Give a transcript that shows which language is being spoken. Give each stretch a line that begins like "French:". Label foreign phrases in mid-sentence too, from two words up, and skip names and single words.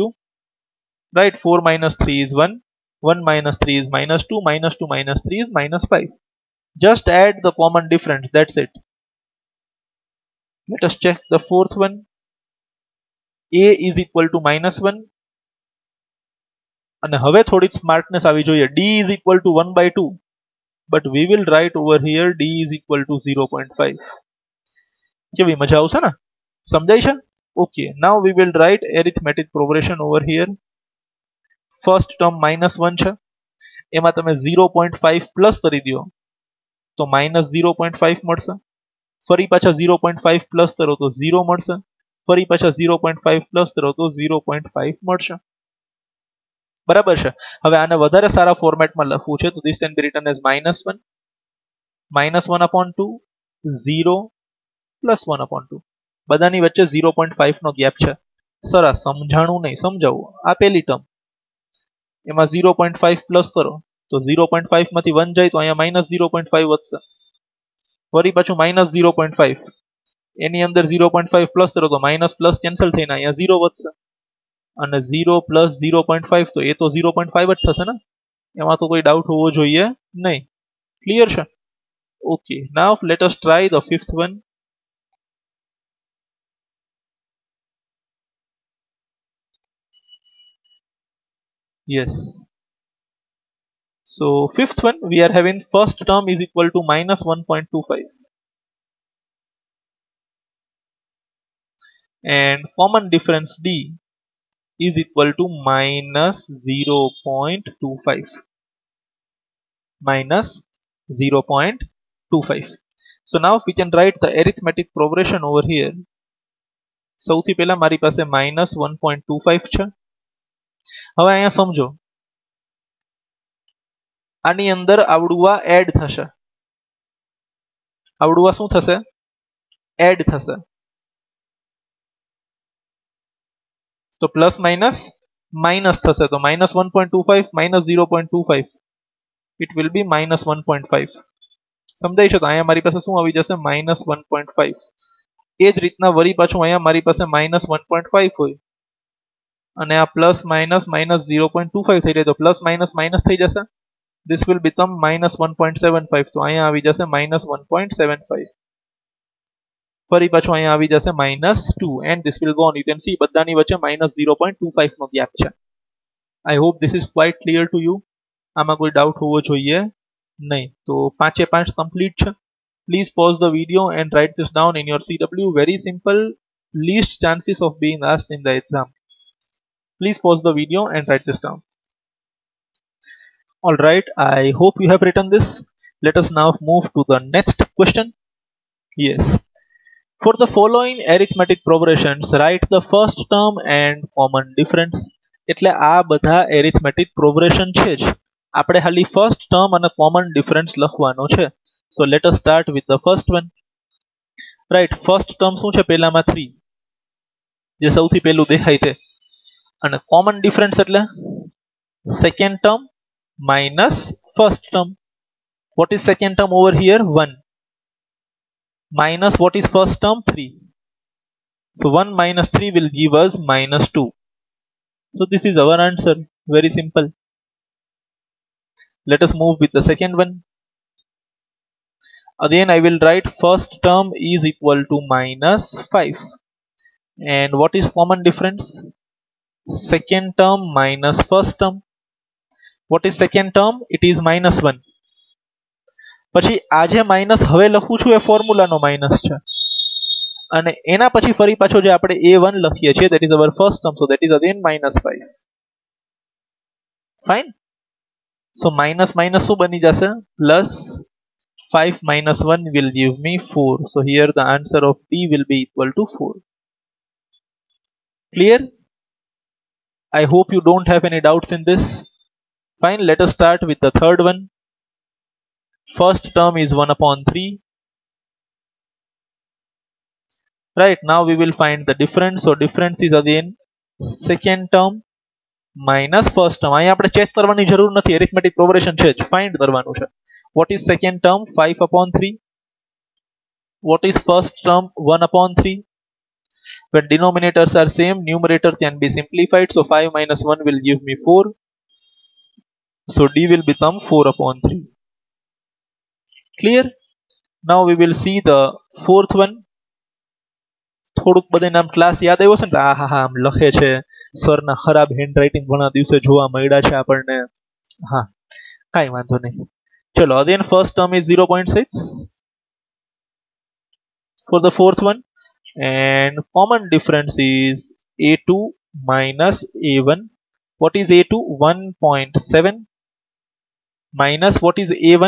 English: Right, 4 minus 3 is 1. 1 minus 3 is -2. -2 minus 3 is -5. Just add the common difference. That's it. Let us check the fourth one. A is equal to -1.
Gujarati: And હવે થોડી smartness આવી જોઈએ.
English: D is equal to 1/2. But we will write over here D is equal to 0.5.
Gujarati: કેવી મજા આવશે ને? સમજાય છે?
English: Okay, now we will write arithmetic progression over here. First term
Gujarati: -1 છે, એમાં તમે 0.5 પ્લસ કરી દો તો -0.5 મળશે, ફરી પાછા 0.5 પ્લસ કરો તો 0 મળશે, ફરી પાછા 0.5 પ્લસ કરો તો 0.5 મળશે. બરાબર છે. હવે આને વધારે સારા ફોર્મેટમાં લખવું છે તો
English: this can be written as -1 1/2 0 +1/2.
Gujarati: બધાની વચ્ચે 0.5 નો ગેપ છે. સરસ, સમજાણું નહીં, સમજાવું. આ પહેલી ટર્મ, એમાં 0.5 પ્લસ કરો તો 0.5 માંથી 1 જાય તો અહીંયા -0.5 વધશે, ફરી પાછું -0.5, એની અંદર 0.5 પ્લસ કરો તો
English: minus plus cancel
Gujarati: થઈને અહીંયા 0 વધશે અને 0 પ્લસ 0.5 તો એ તો 0.5 જ થશે ને, એમાં તો કોઈ ડાઉટ હોવો જોઈએ નહીં. ક્લિયર છે?
English: okay, now let us try the fifth one. Yes. So fifth one, we are having first term is equal to -1.25 and common difference D is equal to -0.25. -0.25. So now we can write the arithmetic progression over here.
Gujarati: સૌથી પહેલા મારી પાસે -1.25 છે. હવે અહીંયા સમજો, આની અંદર આવડું એડ થશે, આવડું શું થશે? એડ થશે. તો
English: plus minus minus
Gujarati: થશે, તો -1.25 -0.25
English: it will be -1.5.
Gujarati: સમજાય છે? તો અહીંયા મારી પાસે શું આવી જશે? -1.5. એ જ રીતના વળી પાછું અહીંયા મારી પાસે -1.5 હોય અને આ
English: plus minus
Gujarati: -0.25 થઈ જાય તો
English: plus minus minus
Gujarati: થઈ જશે.
English: This will become -1.75.
Gujarati: તો અહીંયા આવી જશે -1.75. ફરી પાછું અહીંયા આવી જશે -2
English: and this will go on. You can see
Gujarati: બધાની વચ્ચે -0.25 નો ગેપ છે.
English: I hope this is quite clear to you.
Gujarati: આમાં કોઈ ડાઉટ હોવો જોઈએ નહીં. તો 5/5 complete છે.
English: Please pause the video and write this down in your CW. Very simple, least chances of being asked in the exam. Please pause the video and write this down. Alright, I hope you have written this. Let us now move to the next question. Yes. For the following arithmetic progressions, write the first term and common difference.
Gujarati: એટલે આ બધા
English: arithmetic progression
Gujarati: છે જ. આપણે ખાલી
English: first term
Gujarati: અને
English: common difference
Gujarati: લખવાનો છે.
English: So let us start with the first one. right first term
Gujarati: શું છે પહેલામાં 3 જે સૌથી પહેલું દેખાય છે અને
English: common difference
Gujarati: એટલે
English: second term minus first term. What is second term over here? 1 minus what is first term? 3. So 1 minus 3 will give us minus 2. So this is our answer. Very simple. Let us move with the second one. Again I will write first term is equal to minus 5. And what is common difference? Second term minus first term. What is second term? It is minus 1.
Gujarati: પછી આ જે માઇનસ હવે લખું છું એ ફોર્મ્યુલાનો માઇનસ છે અને એના પછી ફરી પાછો જે આપણે a1 લખીએ છીએ
English: that is our first term, so that is again minus 5. Fine. So minus minus
Gujarati: શું બની જશે
English: plus 5 minus 1 will give me 4. So here the answer of D will be equal to 4. Clear? I hope you don't have any doubts in this. Fine, let us start with the third one. First term is 1 upon 3. Right, now we will find the difference. So difference is again second term minus first term.
Gujarati: અહીં આપણે ચેક કરવાની જરૂર નથી,
English: arithmetic progression
Gujarati: છે જ, find કરવાનું છે.
English: What is second term? 5 upon 3. What is first term? 1 upon 3. When denominators are same, numerator can be simplified. So 5 minus 1 will give me 4. So D will become 4 upon 3. Clear? Now we will see the fourth one.
Gujarati: થોડુંક બધાને આમ ક્લાસ યાદ આવ્યો છે ને આ હા આમ લખે છે સરના ખરાબ હેન્ડરાઇટિંગ ઘણા દિવસે જોવા મળ્યા છે આપણને. હા કાંઈ વાંધો નહીં.
English: ચલો again first term is 0.6 for the fourth one and common difference is a2 minus a1. What is a2? 1.7 minus what is a1?